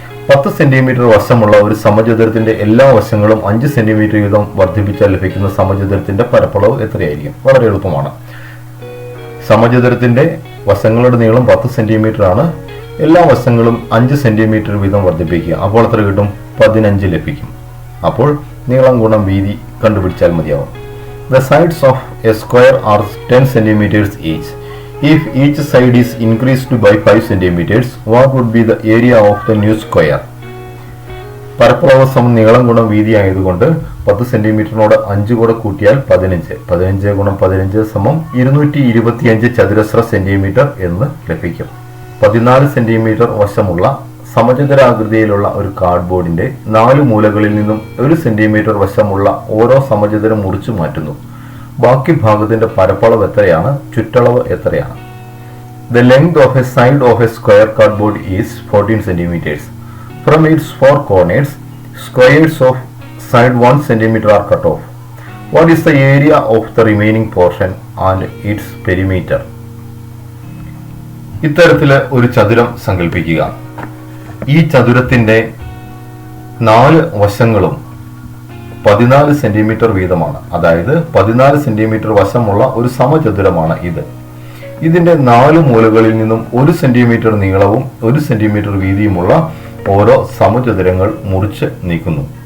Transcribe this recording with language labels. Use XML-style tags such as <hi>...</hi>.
<ml>10 centimetre വശമുള്ള ഒരു സമചതുരത്തിന്റെ എല്ലാ വശങ്ങളും 5 സെന്റിമീറ്റർ വീതം വർദ്ധിപ്പിച്ചാൽ ലഭിക്കുന്ന സമചതുരത്തിന്റെ പരപ്പളവ് എത്രയായിരിക്കും? വളരെ എളുപ്പമാണ്. സമചതുരത്തിന്റെ വശങ്ങളുടെ നീളം 10 സെന്റിമീറ്റർ ആണ്. എല്ലാ വശങ്ങളും 5 സെന്റിമീറ്റർ വീതം വർദ്ധിപ്പിക്കുക. അപ്പോൾ എത്ര കിട്ടും? 15 ലഭിക്കും. അപ്പോൾ നീളം ഗുണം വീതി കണ്ടുപിടിച്ചാൽ മതിയാവും.</ml> <en>The sides of a square are 10 centimeters each. If each side is increased by 5 centimeters, what would be the area of the new square?</en> <ml>പരപ്പളവ് സമം നീളം ഗുണം വീതി ആയതുകൊണ്ട് 10 സെന്റിമീറ്ററിനോട് 5 കൂടെ കൂട്ടിയാൽ 15. 15 ഗുണം 15 സമം 225 ചതുരശ്ര സെന്റിമീറ്റർ എന്ന് ലഭിക്കും. 14 സെന്റിമീറ്റർ വശമുള്ള സമചതുരാകൃതിയിലുള്ള ഒരു കാർഡ്ബോർഡിന്റെ 4 മൂലകളിൽ നിന്നും 1 സെന്റിമീറ്റർ വശമുള്ള ഓരോ സമചതുരം മുറിച്ചു മാറ്റുന്നു. ബാക്കി ഭാഗത്തിന്റെ പരപ്പളവ് എത്രയാണ്? ചുറ്റളവ് എത്രയാണ്?</ml> <en>The length of a side of a square cardboard is 14 centimeters. From its 4 corners, squares of side 1 centimeter are cut off. What is the area of the remaining portion and its perimeter?</en> <ml>ഇത്തരത്തില് ഒരു ചതുരം സങ്കല്പിക്കുക. ഈ ചതുരത്തിന്റെ 4 വശങ്ങളും 14 centimetre വീതമാണ്. അതായത് 14 centimetre വശമുള്ള ഒരു സമചതുരമാണ് ഇത്. ഇതിന്റെ 4 മൂലകളിൽ നിന്നും 1 സെന്റിമീറ്റർ നീളവും 1 സെന്റിമീറ്റർ വീതിയുമുള്ള ഓരോ സമചതുരങ്ങൾ മുറിച്ച് നീക്കുന്നു.</ml>